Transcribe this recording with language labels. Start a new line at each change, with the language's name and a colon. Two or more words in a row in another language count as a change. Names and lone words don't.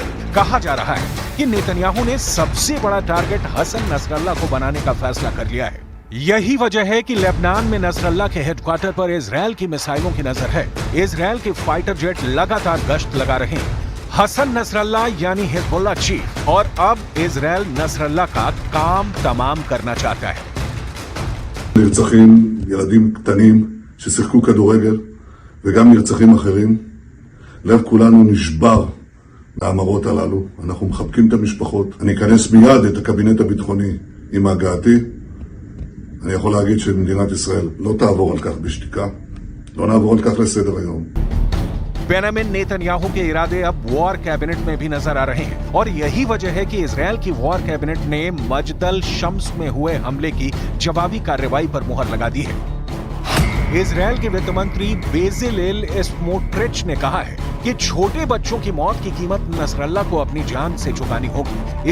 Hindi: कहा जा रहा है कि नेतन्याहू ने सबसे बड़ा टारगेट हसन नसरल्लाह को बनाने का फैसला कर लिया है। यही वजह है कि लेबनान में नसरल्लाह के हेडक्वार्टर पर इजराइल की मिसाइलों की नजर है। इजराइल के
English: fighter jet
Hindi: लगातार गश्त लगा रहे हैं। हसन नसरल्लाह यानी हिजबुल्लाह चीफ और अब इजराइल नसरल्लाह का काम तमाम करना चाहता है।
Hebrew: נרצחים ילדים קטנים ששיחקו כדורגל וגם נרצחים אחרים. לב כולנו נשבר מהמראות הללו. אנחנו מחבקים את המשפחות. אני אכנס מיד את הקבינט הביטחוני עם הגעתי. אני יכול להגיד שמדינת ישראל לא תעבור על כך בשתיקה. לא נעבור על כך לסדר היום.
Hindi: बेंयामिन नेतन्याहू के इरादे अब
English: war cabinet
Hindi: में भी नजर आ रहे हैं और यही वजह है कि इजराइल की
English: war cabinet
Hindi: ने मजदल शम्स में हुए हमले की जवाबी कार्रवाई पर मुहर लगा दी है। इजराइल के वित्त मंत्री बेजिलेल स्मोट्रिच ने कहा है कि छोटे बच्चों की मौत की कीमत नसरल्लाह को अपनी जान से चुकानी होगी।